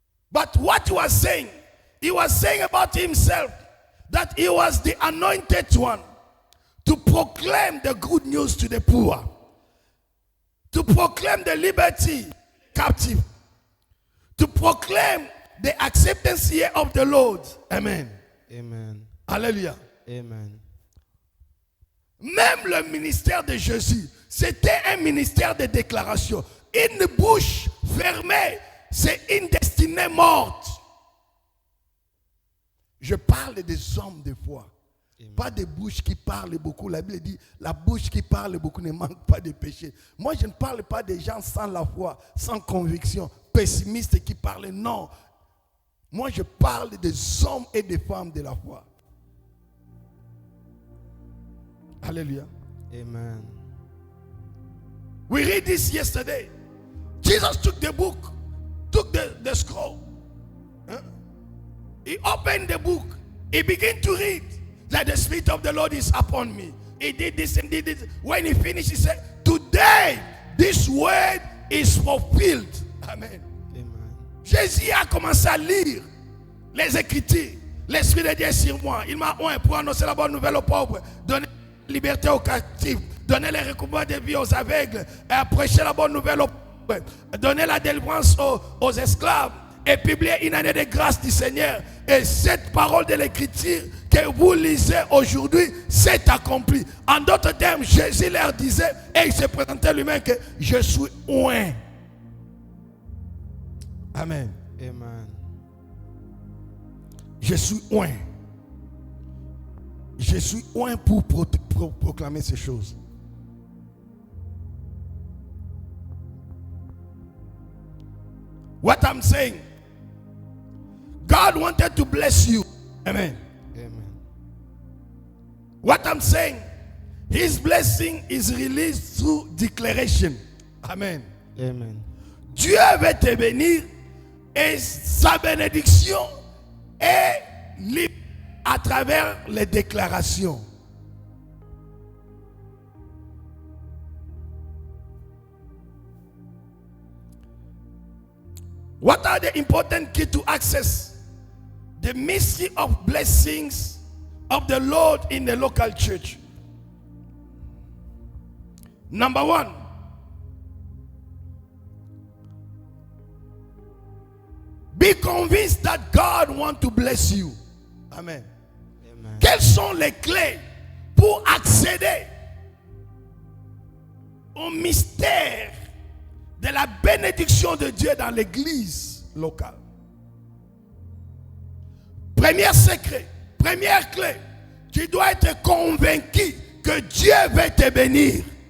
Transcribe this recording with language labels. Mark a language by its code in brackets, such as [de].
[en] But what he was saying about himself, that he was the anointed one to proclaim the good news to the poor, to proclaim the liberty captive, to proclaim the acceptance here of the Lord. Amen. Amen. Alléluia. Amen. [fr] Même le ministère de Jésus, c'était un ministère de déclaration. Une bouche fermée, c'est une destinée morte. Je parle des hommes de foi. Amen. Pas des bouches qui parlent beaucoup. La Bible dit, la bouche qui parle beaucoup ne manque pas de péché. Moi, je ne parle pas des gens sans la foi, sans conviction, pessimistes qui parlent. Non. Moi, je parle des hommes et des femmes de la foi. Alléluia. Amen. [en] We read this yesterday. Jesus took the book, took the scroll. Huh? He opened the book. He began to read that the Spirit of the Lord is upon me. He did this and did this. When he finished, he said, today, this word is fulfilled. Amen. Amen. [fr] Jésus a commencé à lire les Écritures. L'Esprit de Dieu est sur moi. Il m'a oint pour annoncer la bonne nouvelle aux pauvres, donner la liberté aux captifs, donner les recouvrements de vie aux aveugles, et prêcher la bonne nouvelle aux pauvres, donner la délivrance aux esclaves, et publier une année de grâce du Seigneur. Et cette parole de l'Écriture que vous lisez aujourd'hui, c'est accompli. En d'autres termes, Jésus leur disait, et il se présentait lui-même, que je suis oint. Amen. Amen. Je suis oint. Je suis oint pour proclamer ces choses. [en] What I'm saying, God wanted to bless you. Amen. Amen. What I'm saying, His blessing is released through declaration. Amen. Amen. [fr] Dieu veut te bénir et sa bénédiction est libre à travers les déclarations. [en] What are the important keys to access the mystery of blessings of the Lord in the local church? Number one, be convinced that God wants to bless you. Amen. Amen. [fr] Quelles sont les clés pour accéder au mystère de la bénédiction de Dieu dans l'église locale? Premier secret, première clé, tu dois être convaincu que Dieu veut te bénir.